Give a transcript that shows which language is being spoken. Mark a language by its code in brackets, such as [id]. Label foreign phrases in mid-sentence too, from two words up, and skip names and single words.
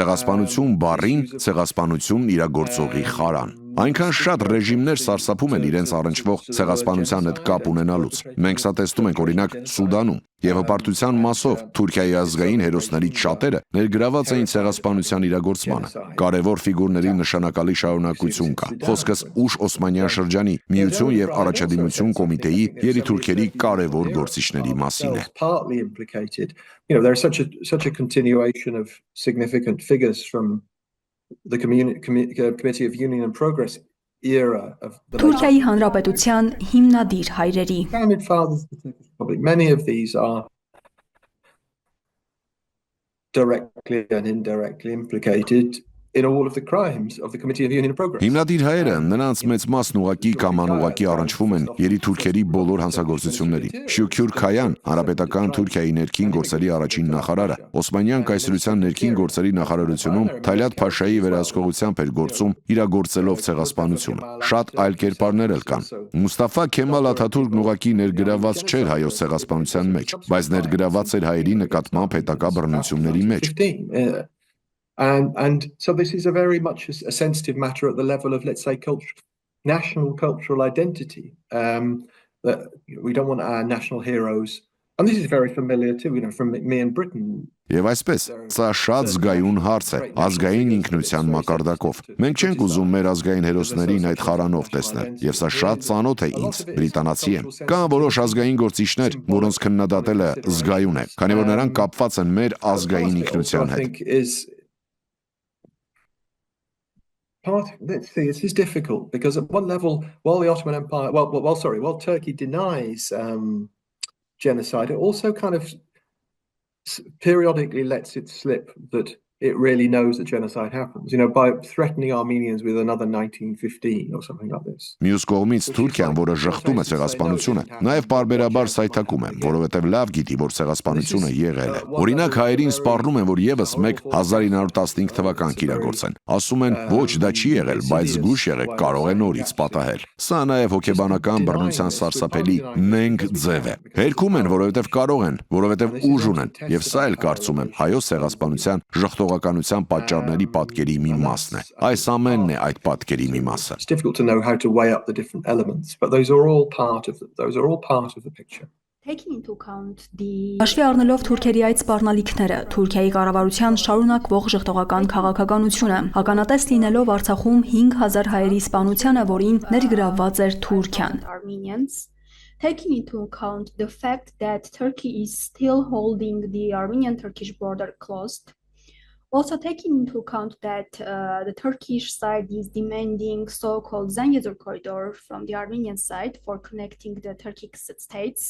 [hy] Ցեղասպանություն բառին ցեղասպանություն իրագործողի խարան։ Այնքան շատ ռեժիմներ սարսափում են իրենց առնչվող ցեղասպանության հետ կապ ունենալուց։ Մենք սա տեսնում ենք օրինակ Սուդանում, եւ հպարտության մասով Թուրքիայի ազգային հերոսներից շատերը ներգրաված էին ցեղասպանության իրագործմանը։ Կարևոր ֆիգուրների նշանակալի շարունակություն կա։ Խոսքս ուշ Օսմանյան շրջանի Միություն եւ Առաջադիմություն կոմիտեի երիտուրքերի կարևոր գործիչների մասին է։ [en] There's such a continuation of significant figures from the Committee of Union and Progress era of [hy] Թուրքիայի Հանրապետության հիմնադիր հայրերի [en] founding fathers of the Turkish Republic. Many of these are directly and indirectly implicated in all of the crimes of the Committee of Union and Progress. [hy] Հիմնադիր հայերը նրանց մեծ մասն ուղակի կամ անուղակի առնչվում են երիտուրքերի բոլոր հանցագործություններին։ Շուքյուր Քայան, Հանրապետական Թուրքիայի ներքին գործերի առաջին նախարարը, Օսմանյան կայսրության ներքին գործերի նախարարությունում Թալյատ Փաշայի վերահսկողությամբ էր գործում իրագործելով ցեղասպանությունը։ Շատ այլ կերպարներ էլ կան։ Մուստաֆա Քեմալ Աթաթուրքն ուղակի ներգրաված չէր հայոց ցեղասպանության մեջ, բայց ներգրաված էր հայերի նկատմամբ հետագա բռնությունների մեջ։ [en] And so this is a very much a sensitive matter at the level of, let's say, national cultural identity. That we don't want our national heroes, and this is very familiar too, from me and Britain. [hy] Եվ այսպես, սա շատ զգայուն հարց է, ազգային ինքնության մակարդակով։ Մենք չենք ուզում մեր ազգային հերոսներին այդ խարանով տեսնել, եւ սա շատ ծանոթ է ինձ, բրիտանացի եմ։ Կան որոշ ազգային գործիչներ, որոնց քննադատելը զգայուն է, քանի որ նրանք կապված են մեր ազգային ինքնության հետ։ [en] Let's see, this is difficult because at one level, while the Ottoman Empire, while Turkey denies genocide, it also kind of periodically lets it slip that it really knows that genocide happens, by threatening Armenians with another 1915 or something like this. [hy] Մյուս կողմից Թուրքիան, որը ժխտում է ցեղասպանությունը, նաև պարբերաբար սայթաքում է, որովհետև լավ գիտի, որ ցեղասպանությունը եղել է։ Օրինակ հայերին սպառնում են, որ եւս մեկ 1915 թվական կիրագործեն։ Ասում են, ոչ, դա չի եղել, բայց զգույշ եղեք, կարող է նորից պատահել։ Սա նաև հոգեբանական բռնության սարսափելի նենգ ձև է։ Հերքում են, որովհետև կարող են, որովհետև ուժ ունեն, եւ սա էլ կարծում եմ հայոց ցեղասպանության ժխտողականության պատճառների պատկերի մի մասն է։ Այս ամենն է այդ պատկերի մի մասը։ [en] It's difficult to know how to weigh up the different elements, but those are all part of the picture. [hy] Հաշվի առնելով թուրքերի այդ սպառնալիքները, Թուրքիայի կառավարության շարունակվող ժխտողական քաղաքականությունը, ականատես լինելով Արցախում 5000 հայերի սպանությանը, որին ներգրավված էր Թուրքիան։ [en] Taking into account the fact that Turkey is still holding the Armenian-Turkish border closed, also taking into account that the Turkish side is demanding so-called Zangezur corridor from the Armenian side for connecting the Turkic states.